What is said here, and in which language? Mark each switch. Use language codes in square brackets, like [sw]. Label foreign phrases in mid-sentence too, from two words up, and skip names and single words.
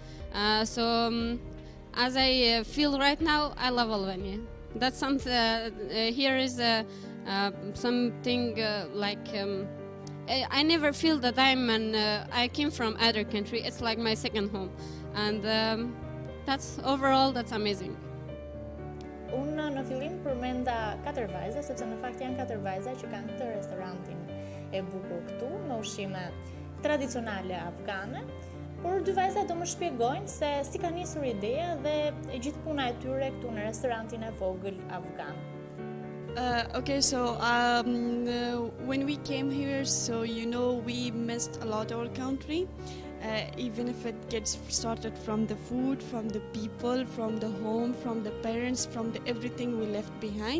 [en] As I feel right now, I love Albania. That's something. Here is something I never feel that I came from other country. It's like my second home, and that's amazing. [sq] Unë në fillim përmenda 4 vajza, sepse në fakt janë 4 vajza që kanë këtë restorantin e bukur këtu, me ushqime tradicionale afgane. Por 2 vajza do më shpjegojnë se si ka nisur ideja dhe e gjithë puna e tyre këtu në restorantin e vogël afgan. [en] Okay, so when we came here, so we missed a lot our country, even if it gets started from the food, from the people, from the home, from the parents, from the everything we left behind.